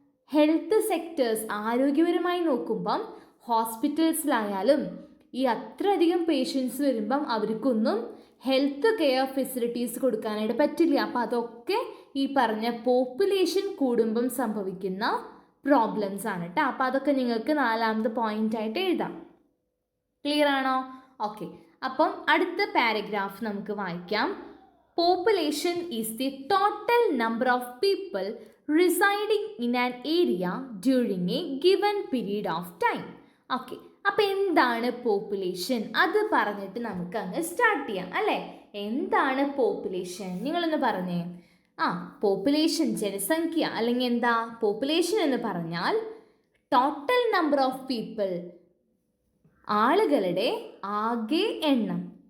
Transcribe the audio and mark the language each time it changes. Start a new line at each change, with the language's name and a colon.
Malayalam: Health sectors, ആരോഗ്യപരമായി നോക്കുമ്പം ഹോസ്പിറ്റൽസിലായാലും ഈ അത്രയധികം പേഷ്യൻസ് വരുമ്പം അവർക്കൊന്നും ഹെൽത്ത് കെയർ ഫെസിലിറ്റീസ് കൊടുക്കാനായിട്ട് പറ്റില്ല. അപ്പോൾ അതൊക്കെ ഈ പറഞ്ഞ പോപ്പുലേഷൻ കൂടുമ്പം സംഭവിക്കുന്ന പ്രോബ്ലംസ് ആണ് കേട്ടോ. അപ്പോൾ അതൊക്കെ നിങ്ങൾക്ക് 4ാമത്തെ പോയിൻ്റായിട്ട് എഴുതാം. ക്ലിയർ ആണോ? ഓക്കെ, അപ്പം അടുത്ത പാരഗ്രാഫ് നമുക്ക് വായിക്കാം.
English: population is the total number of people residing in an area during a given period of time.
Malayalam: Okay, അപ്പോൾ എന്താണ് പോപ്പുലേഷൻ? അത് പറഞ്ഞിട്ട് നമുക്ക് അങ്ങ് സ്റ്റാർട്ട് ചെയ്യാം അല്ലേ. എന്താണ് പോപ്പുലേഷൻ? നിങ്ങളൊന്ന് പറഞ്ഞേ. പോപ്പുലേഷൻ ജനസംഖ്യ, അല്ലെങ്കിൽ എന്താ പോപ്പുലേഷൻ എന്ന് പറഞ്ഞാൽ ടോട്ടൽ നമ്പർ ഓഫ് പീപ്പിൾ, ആളുകളുടെ ആകെ എണ്ണം.